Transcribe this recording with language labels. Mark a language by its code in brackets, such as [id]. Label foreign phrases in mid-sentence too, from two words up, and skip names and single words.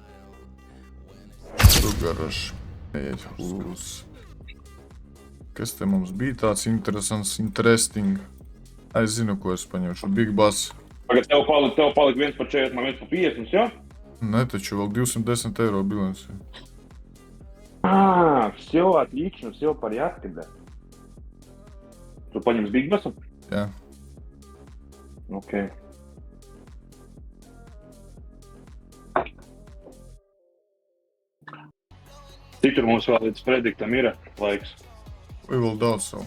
[lv] Sugaraš. Iet uz. Kas te mums bija tāds interesting? Es zinu, ko es paņemšu. Big Bass. Pagad, tev palika viens par 40, man viens par 50, jā? Ne, taču vēl 210 eiro bilanci. [ru] Всё отлично, всё в порядке, да. [lv] Tu paņems Big Bassu? Jā. Ok. Cik tur mums vēl līdz prediktam ir laiks? Vai vēl daudz savu?